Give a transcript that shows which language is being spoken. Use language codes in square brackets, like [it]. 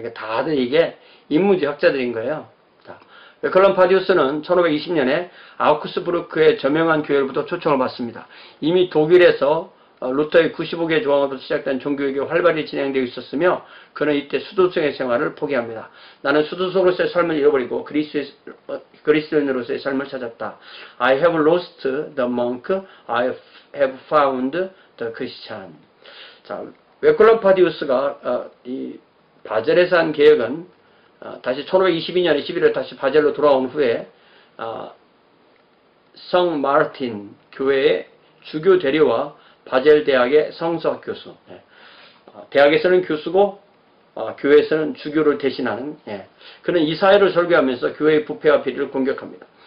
[ko] 그러니까 다들 이게 인문주의 학자들인 거예요. 자, 웨클럼파디우스는 1520년에 아우크스부르크의 저명한 교회로부터 초청을 받습니다. 이미 독일에서 루터의 95개 조항으로부터 시작된 종교개혁이 활발히 진행되고 있었으며 그는 이때 수도성의 생활을 포기합니다. 나는 수도성으로서의 삶을 잃어버리고 그리스도인으로서의 삶을 찾았다. [en] I have lost the monk, I have found the Christian. [ko] 자, 웨클럼파디우스가 이 바젤에서 한 개혁은 다시 1522년에 11월에 다시 바젤로 돌아온 후에 성 마르틴 교회의 주교 대리와 바젤 대학의 성서학 교수, 대학에서는 교수고 교회에서는 주교를 대신하는, 그는 이 사회를 설교하면서 교회의 부패와 비리를 공격합니다.